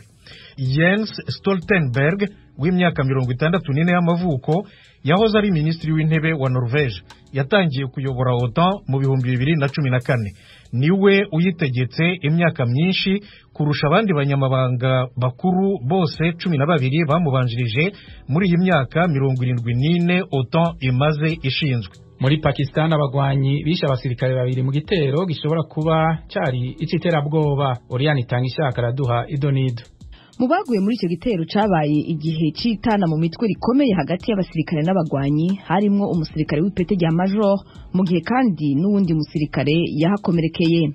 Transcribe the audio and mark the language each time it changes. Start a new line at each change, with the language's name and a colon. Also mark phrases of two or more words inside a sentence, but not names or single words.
Rundi: Jens Stoltenberg w'imyaka 64 y'amavuko yahoze ari minisitiri w'intebe wa Norvege, yatangiye kuyobora OTAN mu 2014. Niwe uyitegetse imyaka myinshi kurusha abandi banyamabanga bakuru bose 12 bamubanjirije muri iyi myaka 74 OTAN imaze ishinzwe. Muri Pakistan abagwanyi bishe abasirikare 2 mu gitero gishobora kuba cyari iciterabwoba. Oriane Itangishaka araduha idonido. Mu baguye muri icyo gitero cabaye igihe citana mu mitwe rikomeye hagati y'abasirikare n'abagwanyi, harimwo umusirikare w'ipete rya major, mu gihe kandi n'uwundi musirikare yahakomerekeye.